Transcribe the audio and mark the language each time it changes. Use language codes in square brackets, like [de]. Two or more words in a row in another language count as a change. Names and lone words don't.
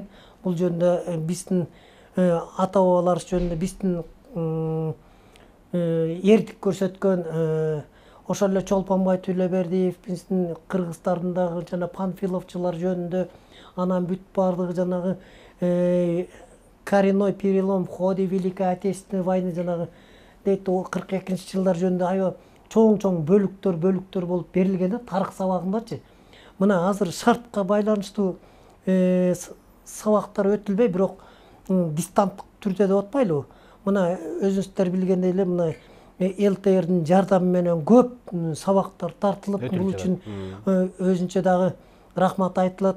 [ky] Бул жөнүндө биздин ата бабаларыбыз жөнүндө биздин эрдик көрсөткөн ошол эле Чолпонбай Түлөбердиев, биздин кыргыздардагы жана панфиловчулар жөнүндө, анан бүт бардыгы жанагы [ru] коренной перелом в ходе Великой Отечественной войны [ky] жанагы дейт 42-жылдар жөнүндө аябай чоң бөлүктөр болуп берилген да тарых сабагындачы. Мына азыр шартка байланыштуу сабактар өтүлбөй, бирок дистанттык түрдө деп атпайлыбы? Мына өзүңүздөр билгендей эле мына ЛТРдин жардамы менен көп сабактар тартылып, бул үчүн өзүнчө дагы рахмат айтылат.